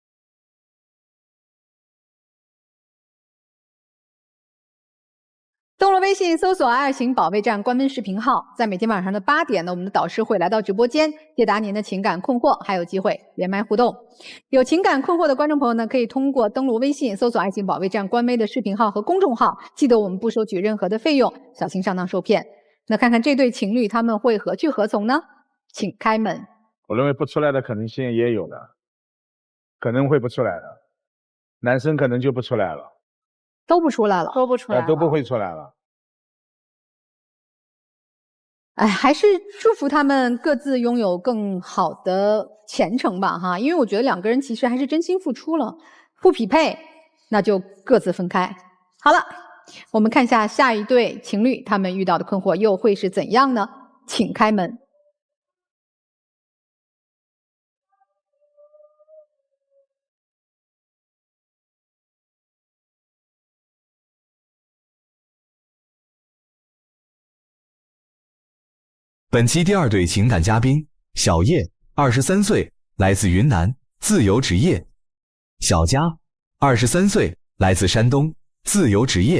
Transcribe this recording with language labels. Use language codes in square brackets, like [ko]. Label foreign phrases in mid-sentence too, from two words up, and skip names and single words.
[zh] 登錄微信搜索“爱情保卫戰”官微視頻號，在每天晚上的8點呢，我們的導師會來到直播間解答您的情感困惑，還有機會連麥互動。有情感困惑的觀眾朋友呢，可以通過登錄微信搜索“愛情保衛戰”官微的視頻號和公眾號，記得我們不收取任何的費用，小心上當受騙。那看看這對情侶他們會何去何從呢？請開門。我認為不出來的可能性也有的，可能會不出來的，男生可能就不出來了，都不出來了，都不出來了，都不會出來了。哎，還是祝福他們各自擁有更好的前程吧，哈，因為我覺得兩個人其實還是真心付出了，不匹配，那就各自分開。好了，我們看一下下一對情侶他們遇到的困惑又會是怎樣呢？請開門。本期第2對情感嘉賓小葉，23歲，來自雲南，自由職業；小佳，23歲，來自山東，自由職業。